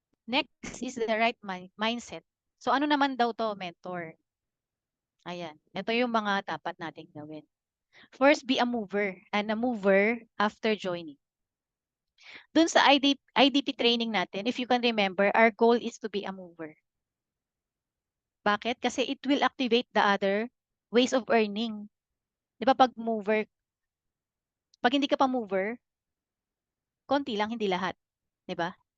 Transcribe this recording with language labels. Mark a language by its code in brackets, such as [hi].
[en] Next is the right mindset. [tl] So ano naman daw to, mentor? Ayan. Ito yung mga dapat nating gawin. [en] First, be a mover. And a mover after joining. [tl] Dun sa IDP training natin, [en] if you can remember, our goal is to be a mover. Bakit? Kasi it will activate the other ways of earning. [tl] Di ba pag hindi ka pa mover, konti lang, hindi lahat. Di ba?